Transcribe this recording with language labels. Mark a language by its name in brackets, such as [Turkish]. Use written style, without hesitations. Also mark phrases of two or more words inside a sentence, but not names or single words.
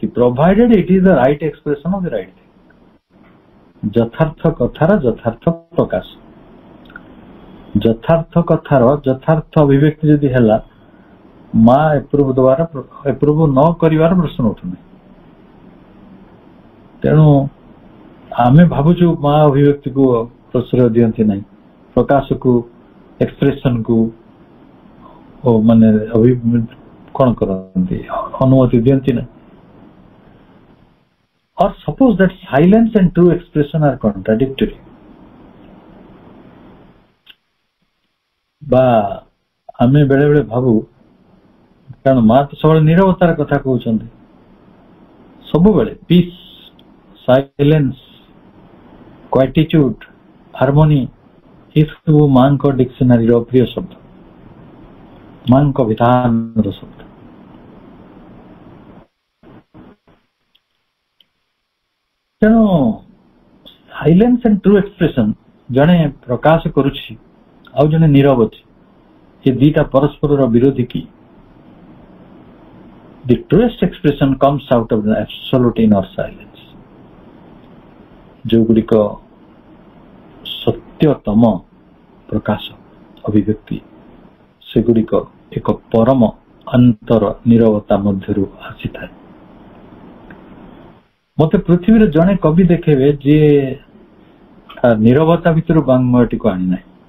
[English] provided it is the right expression of the right thing. [Odia] ଯଥାର୍ଥ କଥାର ଯଥାର୍ଥ ପ୍ରକାଶ, ଯଥାର୍ଥ କଥାର ଯଥାର୍ଥ ଅଭିବ୍ୟକ୍ତି ଯଦି ହେଲା, ମା ଏପ୍ରୁଭ ନ କରିବାର ପ୍ରଶ୍ନ ଉଠୁନାହିଁ। ତେଣୁ ଆମେ ଭାବୁଛୁ ମା ଅଭିବ୍ୟକ୍ତିକୁ ପ୍ରଶ୍ରୟ ଦିଅନ୍ତି ନାହିଁ, ପ୍ରକାଶକୁ, ଏକ୍ସପ୍ରେସନକୁ ମାନେ କଣ କରନ୍ତି, ଅନୁମତି ଦିଅନ୍ତି ନାହିଁ। [English] Or suppose that silence and true expression are contradictory. [Odia] ବା ଆମେ ବେଳେ ବେଳେ ଭାବୁ, କାରଣ ମା ତ ସବୁବେଳେ ନିରବତାର କଥା କହୁଛନ୍ତି, ସବୁବେଳେ [English] peace, silence, quietude, harmony, [Odia] ଏସବୁ ମାଙ୍କ ଡିକ୍ସନାରୀର ପ୍ରିୟ ଶବ୍ଦ, ମାଙ୍କ ବିଧାନର ଶବ୍ଦ। ତେଣୁ [English] silence and true expression, [Odia] ଜଣେ ପ୍ରକାଶ କରୁଛି ଆଉ ଜଣେ ନୀରବ ଅଛି, ଏ ଦିଟା ପରସ୍ପରର ବିରୋଧୀ କି? [English] The truest expression comes out of the absolute inner silence. [Odia] ଯୋଉଗୁଡ଼ିକ ସତ୍ୟତମ ପ୍ରକାଶ, ଅଭିବ୍ୟକ୍ତି, ସେଗୁଡ଼ିକ ଏକ ପରମ ଅନ୍ତର ନୀରବତା ମଧ୍ୟରୁ ଆସିଥାଏ। ମତେ ପୃଥିବୀରେ ଜଣେ କବି ଦେଖେଇବେ ଯିଏ ନୀରବତା ଭିତରୁ ବାଙ୍ଗ୍ମୟଟିକୁ ଆଣିନାହିଁ।